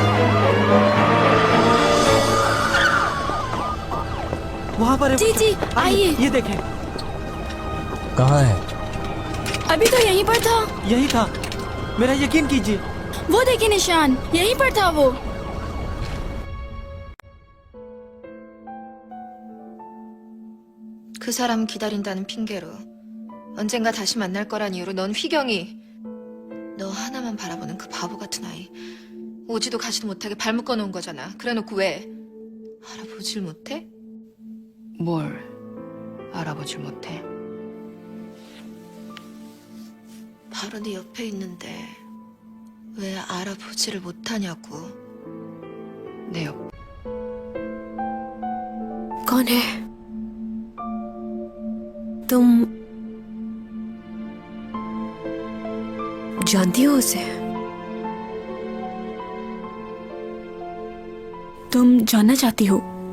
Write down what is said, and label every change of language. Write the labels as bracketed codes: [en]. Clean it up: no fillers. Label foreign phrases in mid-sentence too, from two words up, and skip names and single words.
[hi] वहाँ पर है। जी जी आइए। ये देखें। कहाँ है? अभी तो यहीं पर था। यही था, मेरा यकीन कीजिए। वो देखिए निशान, यहीं पर था वो। [ko] 그 사람 기다린다는 핑계로 언젠가 다시 만날 거란 이유로 넌 휘경이 너 하나만 바라보는 그 바보 같은 아이 오지도 가지도 못하게 발 묶어놓은 거잖아. 그래놓고 왜 알아보질 못해? 뭘 알아보질 못해? 바로 네 옆에 있는데 왜 알아보지를 못하냐고. 내 옆. [hi] कौन है तुम? जानती हो उसे? तुम जानना चाहती हो?